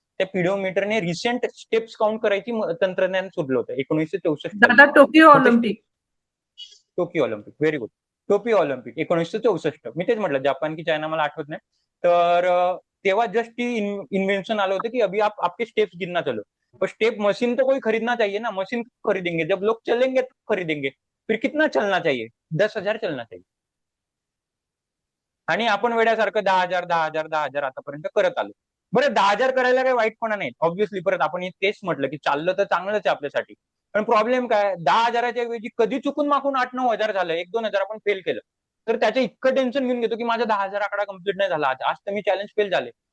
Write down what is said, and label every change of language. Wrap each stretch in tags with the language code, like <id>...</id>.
<mr>त्या पिडोमीटरने recent steps count करायची तंत्रज्ञान शोधलं होतं 1964. दादा Tokyo Olympic. Tokyo Olympic, very good. Tokyo Olympic 1964. मी तेच म्हटलं, जापान की चायना मला आठवत नाही. तर तेव्हा जस्ट ती इन्वेंशन आलं होतं की</mr> <hi>अभी आप आपके स्टेप्स गिनना चलो. पर स्टेप मशीन तो कोई खरीदना चाहिए ना, मशीन खरीदेंगे जब लोग चलेंगे तो खरीदेंगे. फिर कितना चलना चाहिए? 10,000 चलना चाहिए.</hi> <mr>आणि आपण वेड्यासारखं 10,000 आतापर्यंत करत आलो. बरं, 10,000 करायला काही वाईटपणा नाही. ऑब्व्हियसली परत आपण तेच म्हटलं की चाललं तर चांगलंच आहे आपल्यासाठी. पण प्रॉब्लेम काय, 10,000च्या ऐवजी कधी चुकून मागून 8-9 हजार झालं, 1-2 हजार आपण फेल केलं, तर त्याचं इतकं टेन्शन घेऊन घेतो की माझा 10,000 आकडा कम्प्लीट नाही झाला, आज तर मी चॅलेंज फेल झाले.</mr>